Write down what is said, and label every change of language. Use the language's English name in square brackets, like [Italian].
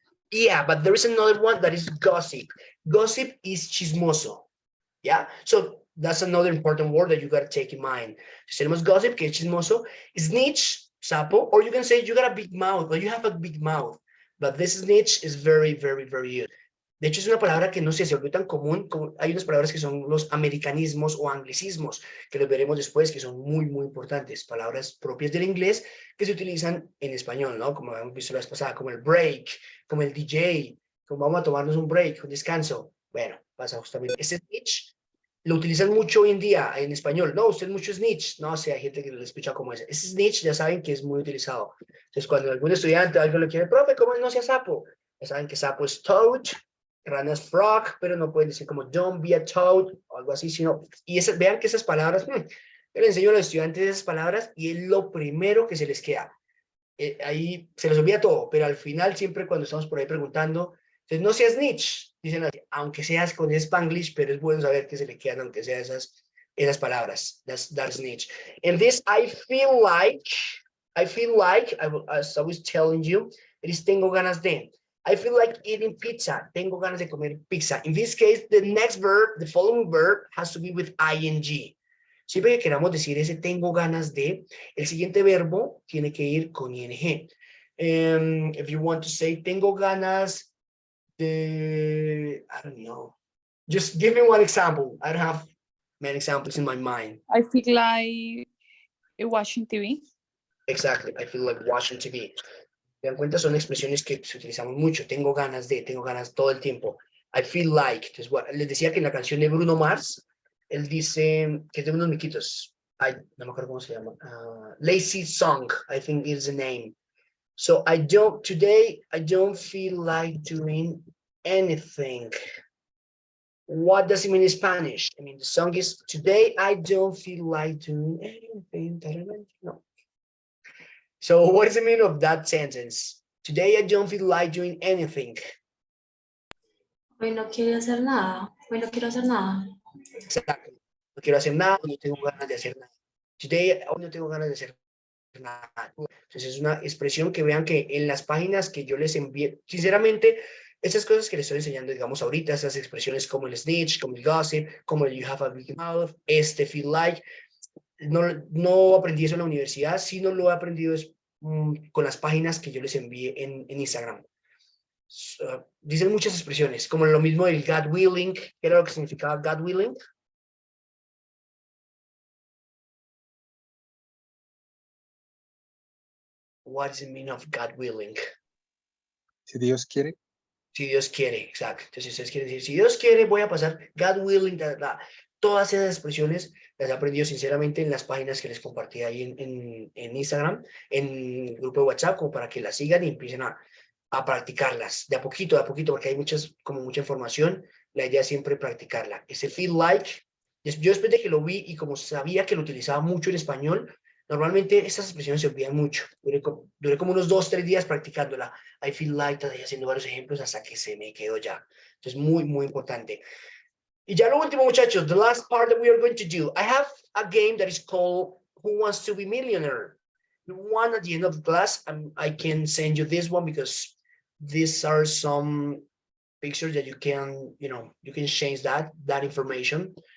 [English] Yeah, but there is another one that is gossip. Gossip is chismoso. Yeah, so that's another important word that you got to take in mind. [Spanish] Tenemos gossip, que es chismoso. [English] Snitch, sapo, or you can say you got a big mouth, or you have a big mouth. But this snitch is very, very, very used. [Spanish] De hecho, es una palabra que no sé, se volvió tan común, como hay unas palabras que son los americanismos o anglicismos, que los veremos después, que son muy, muy importantes, palabras propias del inglés que se utilizan en español, ¿no? Como hemos visto la vez pasada, como el break, como el DJ, como vamos a tomarnos un break, un descanso. Bueno, pasa justamente. Ese snitch lo utilizan mucho hoy en día en español. No, usted es mucho snitch. No, o sea, hay gente que lo escucha como ese. Ese snitch ya saben que es muy utilizado. Entonces, cuando algún estudiante o algo le quiere, profe, ¿cómo no sea sapo? Ya saben que sapo es toad, rana es frog, pero no pueden decir como [English] don't be a toad [Spanish] o algo así, sino, y vean que esas palabras, yo le enseño a los estudiantes esas palabras y es lo primero que se les queda. Ahí se les olvida todo, pero al final siempre cuando estamos por ahí preguntando, entonces no seas snitch, dicen así, aunque seas con Spanglish, pero es bueno saber que se le quedan aunque sea esas palabras, [English] that snitch. And this I feel like, as I was telling you, it is [Spanish] tengo ganas de. [English] I feel like eating pizza. [Spanish] Tengo ganas de comer pizza. [English] In this case, the next verb, the following verb has to be with ing. [Spanish] Siempre que queramos decir ese tengo ganas de, el siguiente verbo tiene que ir con ing. [English] If you want to say [Spanish] tengo ganas de, [English] I don't know. Just give me one example. I don't have many examples in my mind. I feel like watching TV. Exactly. I feel like watching TV. [Spanish] ¿Se dan cuenta? Son expresiones que utilizamos mucho. Tengo ganas todo el tiempo. [English] I feel like. [Spanish] Entonces, bueno, les decía que en la canción de Bruno Mars, él dice que es de unos miquitos. No me acuerdo cómo se llama. [English] Lazy Song, I think is the name. So today I don't feel like doing anything. What does it mean in Spanish? I mean, the song is today I don't feel like doing anything. No. So what is the meaning of that sentence? Today I don't feel like doing anything. [Spanish] Hoy no quiero hacer nada. Hoy no quiero hacer nada. Exacto. No quiero hacer nada, no tengo ganas de hacer nada. Today, hoy no tengo ganas de hacer nada. Entonces es una expresión que vean que en las páginas que yo les envié, sinceramente, esas cosas que les estoy enseñando, digamos ahorita, esas expresiones como el snitch, como el gossip, como el [English] you have a big mouth, feel like, [Spanish] no aprendí eso en la universidad, sino lo he aprendido con las páginas que yo les envié en Instagram. Dicen muchas expresiones, como lo mismo del God willing, ¿qué era lo que significaba God willing? [English] What is the meaning of God willing? [Spanish] Si Dios quiere. Si Dios quiere, exacto. Entonces, si ustedes quieren decir, si Dios quiere, voy a pasar, God willing, todas esas expresiones las he aprendido sinceramente en las páginas que les compartí ahí en Instagram, en el grupo de WhatsApp, como para que las sigan y empiecen a practicarlas de a poquito, porque hay como mucha información. La idea es siempre practicarla. Ese feel like, yo después de que lo vi y como sabía que lo utilizaba mucho en español, normalmente estas expresiones se olvidan mucho. Duré como unos 2, 3 días practicándola. [English] I feel like, [Spanish] todavía haciendo varios ejemplos hasta que se me quedó ya. Entonces, muy, muy importante. Y ya lo último, muchachos, [English] the last part that we are going to do. I have a game that is called Who Wants to Be Millionaire? You want at the end of the class, I can send you this one because these are some pictures that you can change that information.